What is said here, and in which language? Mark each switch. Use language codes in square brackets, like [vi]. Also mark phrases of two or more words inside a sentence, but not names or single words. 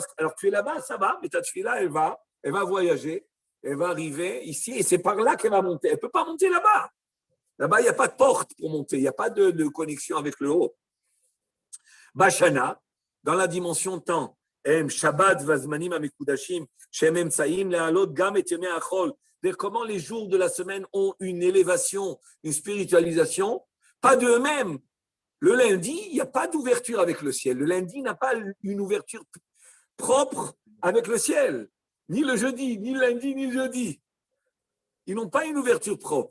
[fr] Alors tu es là-bas, ça va, mais ta tefila, elle va voyager, elle va arriver ici, et c'est par là qu'elle va monter. Elle ne peut pas monter là-bas. Là-bas, il n'y a pas de porte pour monter, il n'y a pas de connexion avec le haut. [he] Bashana, [fr] dans la dimension temps, [he] שבת וזמנים המקודשים, שמהם שמים לעלות גם את ימי החול. [fr] Comment les jours de la semaine ont une élévation, une spiritualisation, pas d'eux-mêmes. Le lundi, il n'y a pas d'ouverture avec le ciel. Le lundi n'a pas une ouverture propre avec le ciel. Ni le jeudi, ni le lundi, ni le jeudi. Ils n'ont pas une ouverture propre.